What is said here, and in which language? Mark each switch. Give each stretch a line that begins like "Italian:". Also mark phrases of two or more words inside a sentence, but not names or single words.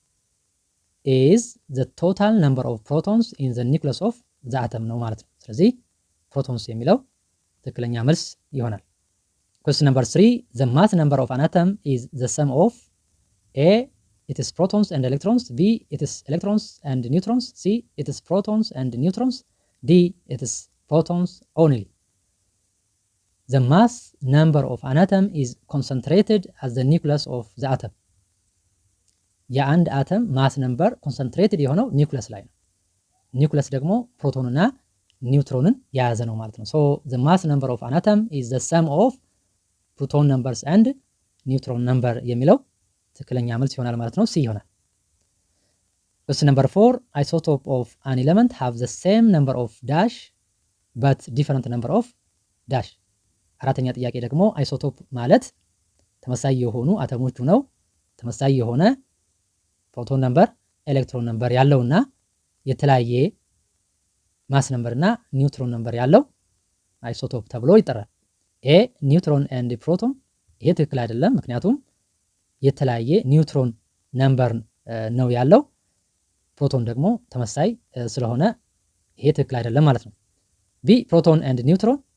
English: is the total number of protons in the nucleus of the atom
Amharic: ነው ማለት ነው። ስለዚህ ፕሮቶንስ የሚለው ትክክለኛ መልስ ይሆናል።
English: question number 3 the mass number of an atom is the sum of a its protons and electrons, b its electrons and neutrons, c its protons and neutrons, d its protons only። The mass number of an atom is concentrated at the nucleus of the atom.
Amharic: የአንድ አተም
English: mass number
Amharic: ኮንሰንትሬትድ የሆነው ኒውክለስ ላይ ነው። ኒውክለስ ደግሞ ፕሮቶንና ኒውትሮንን የያዘ ነው ማለት ነው።
English: So the mass number of an atom is the sum of proton numbers and neutron number
Amharic: የሚለው ትክክለኛ መልስ ይሆናል ማለት ነው። ሲ ይሆናል።
English: Question number 4 isotope of an element have the same number of dash
Amharic: but different number of dash. አራተኛ ጥያቄ ደግሞ አይሶቶፕ ማለት ተመሳሳይ የሆኑ አተሞቹ ነው ተመሳሳይ የሆነ
English: proton number electron number
Amharic: ያለውና የተለያየ ማስ ነምበርና
English: neutron number
Amharic: ያለው አይሶቶፕ ተብሎ ይጠራል።
English: a neutron and proton፣
Amharic: ይሄ ትክክል አይደለም፣ ምክንያቱም የተለያየ
English: neutron number
Amharic: ነው ያለው። ፕሮቶን ደግሞ ተመሳሳይ ስለሆነ ይሄ ትክክል አይደለም ማለት ነው።
English: b proton and neutron፣